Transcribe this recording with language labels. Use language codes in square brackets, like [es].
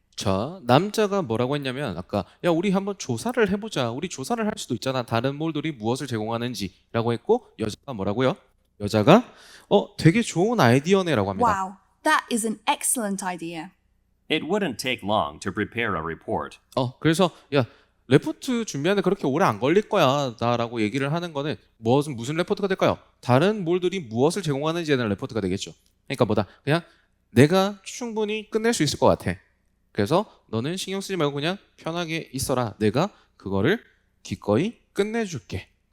[ko] 자, 남자가 뭐라고 했냐면 아까 야 우리 한번 조사를 해보자. 우리 조사를 할 수도 있잖아. 다른 몰들이 무엇을 제공하는지라고 했고 여자가 뭐라고요? 여자가 되게 좋은 아이디어네라고 합니다. [en] Wow, that is an excellent idea. It wouldn't take long to prepare a report. [ko] 그래서 야 레포트 준비하는데 그렇게 오래 안 걸릴 거야 라고 얘기를 하는 거는 무슨 레포트가 될까요? 다른 몰들이 무엇을 제공하는지에 대한 레포트가 되겠죠. 그러니까 뭐다 그냥 내가 충분히 끝낼 수 있을 것 같아. 그래서 너는 신경 쓰지 말고 그냥 편하게 있어라. 내가 그거를 기꺼이 끝내줄게.